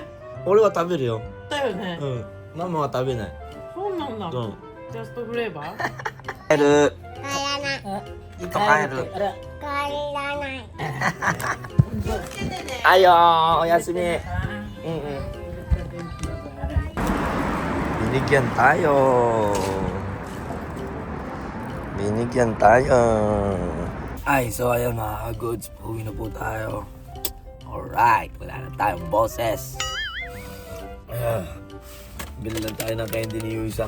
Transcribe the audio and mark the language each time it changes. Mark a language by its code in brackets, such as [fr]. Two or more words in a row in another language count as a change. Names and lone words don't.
[ja] 俺は食べるよ。だよね。うん。ママは食べない。そうなんだ。うん。ジャストフレーバー？帰る。帰らない。ずっと帰る。あら。帰らない。はいよー、おやすみ。 [tl] Binigyan tayo. Ay, so ayan mga ka-goods. Uwi na po tayo. Alright, wala na tayong boses. Bili lang tayo ng candy ni Yuisang.